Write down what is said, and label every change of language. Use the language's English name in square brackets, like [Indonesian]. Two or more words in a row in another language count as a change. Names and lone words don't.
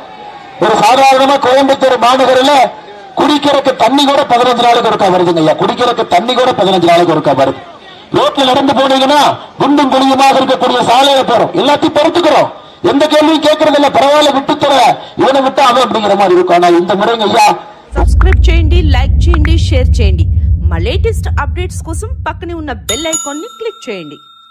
[Tamil] ஒரு சாதாரணமா கோயம்புத்தூர் மாநகரில் குடிக்கிறதுக்கு தண்ணி கூட 15 நாளுக்கு ஒருக்கா வருதுங்க ஐயா. குடிக்கிறதுக்கு தண்ணி கூட 15 நாளுக்கு ஒருக்கா வருது. ரோட்ல நடந்து போனீங்கன்னா குண்டும் குழியுமாக இருக்கக்கூடிய சாலையில போறோம், எல்லாத்தையும் பொறுத்துக்கிறோம், எந்த கேள்வியும் கேட்கறது இல்ல, பரவாயில்ல விட்டுத்தர, இவனை விட்டு அவன் அப்படிங்கிற மாதிரி இருக்கும். ஆனா இந்த முறைங்க ஐயா [Telugu] సబ్స్క్రైబ్ చేయండి, లైక్ చేయండి, షేర్ చేయండి. మా [English] latest updates [Telugu] కోసం పక్కనే ఉన్న [English] bell icon [Telugu] ని క్లిక్ చేయండి.